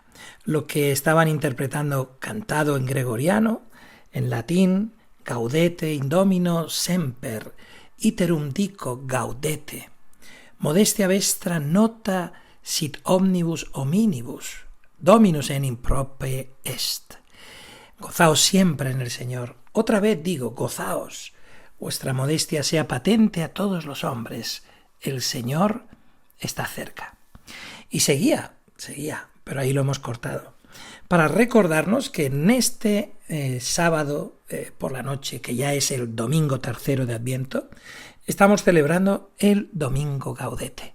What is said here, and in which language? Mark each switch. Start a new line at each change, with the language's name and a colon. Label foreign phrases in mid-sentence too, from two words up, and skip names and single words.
Spanish: Lo que estaban interpretando cantado en gregoriano, en latín,
Latin: Gaudete in Domino semper, iterum dico gaudete, modestia vestra nota sit omnibus hominibus, dominus enim prope est.
Spanish: Gozaos siempre en el Señor. Otra vez digo, gozaos. Vuestra modestia sea patente a todos los hombres. El Señor está cerca. Y seguía, pero ahí lo hemos cortado. Para recordarnos que en este sábado por la noche, que ya es el domingo tercero de Adviento, estamos celebrando el Domingo Gaudete.